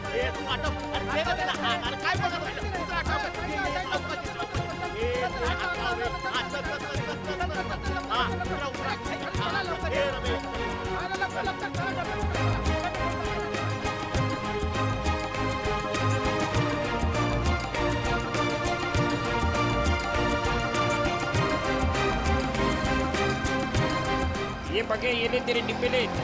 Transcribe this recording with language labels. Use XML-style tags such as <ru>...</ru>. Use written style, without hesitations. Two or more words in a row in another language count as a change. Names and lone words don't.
<mr>तू आटप. अरे दे ना त्याला. अरे काय बघत बसला? तू आटप. ए, तू आटप रे. हा, चल, चल, चल, चल, चल, चल. हा, उतरा, उतरा. हा, ए, रमेश.</mr> <hi>ये पके, ये ले तेरे डिब्बे ले.</hi>